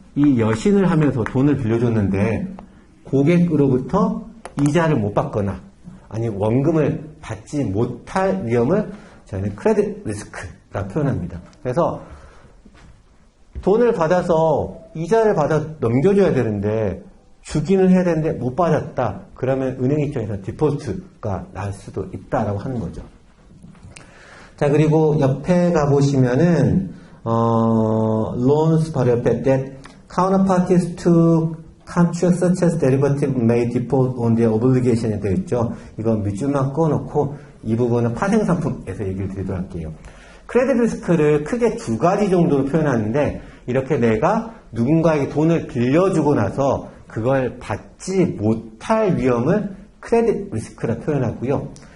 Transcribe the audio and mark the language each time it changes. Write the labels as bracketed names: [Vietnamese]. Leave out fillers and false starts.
[Korean] 이 여신을 하면서 돈을 빌려줬는데 고객으로부터 이자를 못 받거나 아니 원금을 받지 못할 위험을 저희는 크레딧 리스크라 표현합니다. 그래서 돈을 받아서 이자를 받아 넘겨줘야 되는데 주기는 해야 되는데 못 받았다. 그러면 은행 입장에서 디폴트가 날 수도 있다라고 하는 거죠. 자, 그리고 옆에 가보시면은 [English] loans [Korean] 바로 옆에 [English] that counterparties to contracts such as derivative may default on their obligation에 [Korean] 되어 있죠. 이건 밑줄만 꺼놓고 이 부분은 파생상품에서 얘기를 드리도록 할게요. 크레딧 리스크를 크게 두 가지 정도로 표현하는데 이렇게 내가 누군가에게 돈을 빌려주고 나서 그걸 받지 못할 위험을 크레딧 리스크라 표현하고요.